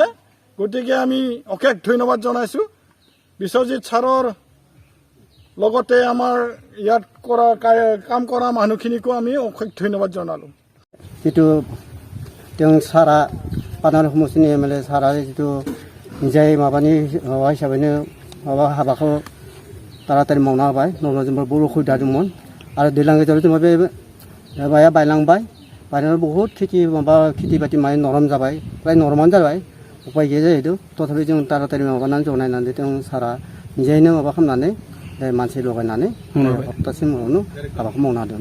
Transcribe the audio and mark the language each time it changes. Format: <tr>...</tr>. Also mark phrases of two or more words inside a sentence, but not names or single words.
<as>গতিকে আমি অশেষ ধন্যবাদ জনাইছোঁ বিশ্বজিৎ ছাৰৰ লগতে আমাৰ ইয়াত কাম কৰা মানুহখিনিকো আমি অশেষ ধন্যবাদ জনালোঁ। যিটো তেওঁ ছাৰা পানাৰী সমষ্টিनि এমএলএ ছাৰা যিটো নিজাই মাবাनि</as> <brx>माबा हिसाबैनो माबा हाबाखौ तारातारि मावना होबाय। नङाब्ला जोंबो बहुद उसुबिदा दंमोन आरो दैज्लां गेजेराव जोंहा बे माबाया बायलांबाय। बायनानै बहुद खेथि बाथि माने नरम जाबाय, फ्राय नरमानो जाबाय। उपाय गैया जाहैदों। तथापि जों तारातारि माबानानै जनायनानै जों सारा निजायैनो माबा खालामनानै मानसि लगायनानै हप्तासिम उनावनो हाबाखौ मावनो हादों।</brx>